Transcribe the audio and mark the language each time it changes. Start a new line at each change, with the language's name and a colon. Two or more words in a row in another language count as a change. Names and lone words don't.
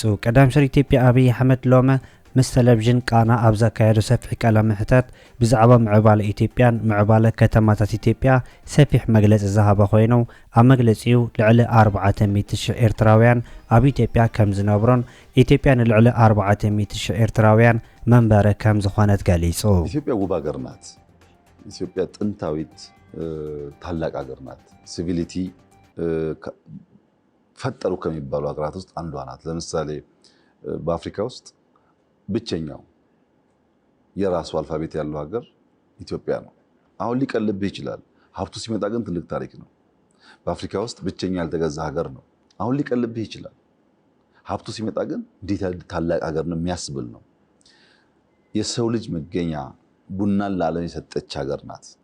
Tigrinya: ቀዳም ሚኒስትር ኢትዮጵያ አብይ አሕመድ ሎሚ ምስ ቴሌቪዥን ቃና ኣብ ዘካየዱ ሰፊሕ ቃለ ምሕተት ብዛዕባ ምዕባለ ኢትዮጵያን ምዕባለ ከተማታት ኢትዮጵያ ሰፊሕ መግለፂ ዝሃበ ኮይኑ ኣብ መግለፂኡ ልዕሊ 400,000 ኤርትራውያን ኣብ ኢትዮጵያ ከም ዝነብሩን ኢትዮጵያ ንልዕሊ 400,000 ኤርትራውያን መንበረ ከም ዝኾነት ገሊጹ።
Amharic: ኢትዮጵያ ውብ ሀገር ናት። ኢትዮጵያ ጥንታዊት ታላቅ ሀገር ናት። ሲቪሊቲ ፈጠሩ ከሚባሉ ሀገራት ውስጥ አንዷ ናት። ለምሳሌ በአፍሪካ ውስጥ ብቸኛው የራሱ አልፋቤት ያለው ሀገር ኢትዮጵያ ነው። አሁን ሊቀልብህ ይችላል። ሀብቱ ሲመጣ ግን ትልቅ ታሪክ ነው። በአፍሪካ ውስጥ ብቸኛ ያልተገዛ ሀገር ነው። አሁን ሊቀልብህ ይችላል። ሀብቱ ሲመጣ ግን እንዴት ታላቅ ሀገር ነው የሚያስብል ነው። የሰው ልጅ መገኛ ቡናን ለዓለም የሰጠች ሀገር ናት።